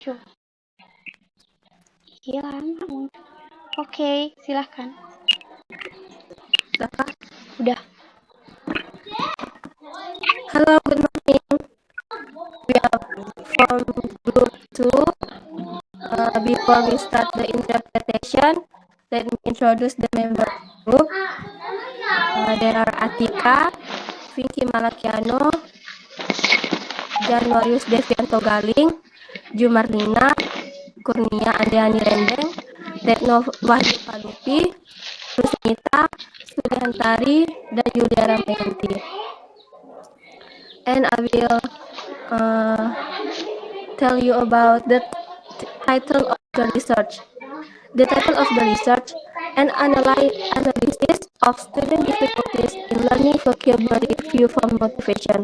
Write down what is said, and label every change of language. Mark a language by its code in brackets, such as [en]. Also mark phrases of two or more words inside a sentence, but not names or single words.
[id] Cu. Hilang. Oke, silahkan. Udah. [en] Hello, good morning. We are from group 2. Before we start the interpretation, let me introduce the member of the group. There are Atika, Vicky Malakiano, Januarius Devianto Galing, Jumarlina, Kurnia Andriani Rendeng, Retno Wahyu Palupi, Rusnita, Sudiantari, [id] dan Yulia Ramayanti. [en] And I will tell you about the title of the research. The title of the research, an analysis of student difficulties in learning vocabulary view from motivation.